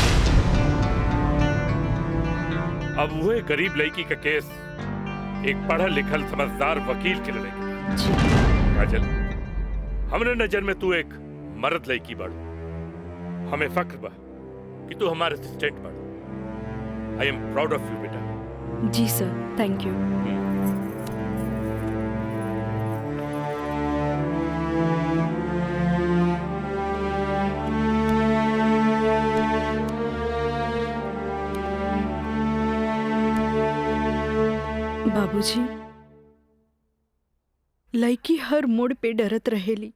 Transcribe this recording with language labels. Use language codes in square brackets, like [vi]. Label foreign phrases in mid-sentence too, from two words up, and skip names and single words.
[bho] अब वही गरीब लड़की का केस एक पढ़ल लिखल समझदार वकील के लड़ेगी। काजल, हमरे नजर में तू एक मर्द लड़की बाड़ू। हमें फक्र बा कि तू हमारे असिस्टेंट बाड़ू। [en] I am proud of you बेटा। [bho] जी सर, [en] thank you. [bho] बाबूजी, लड़की हर मोड़ पे डरत रहेली।